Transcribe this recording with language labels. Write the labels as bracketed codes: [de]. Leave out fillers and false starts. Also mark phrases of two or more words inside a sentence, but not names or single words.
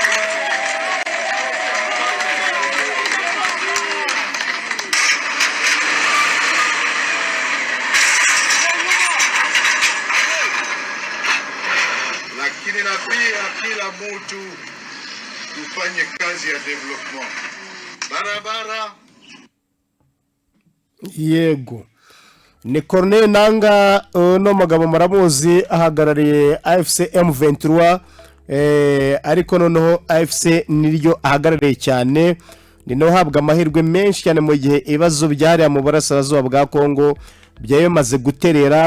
[sw] na pia kila mtu tufanye kazi ya development barabara. [rw] Yego ni Colonel Nanga no mugabo muramuzi ahagarariye AFC M23 ariko noneho AFC niryo ahagarariye cyane, ni no habwa amahirwe menshi cyane mu gihe ibibazo byari mu burasirazuba bwa Kongo byayemaze guterera.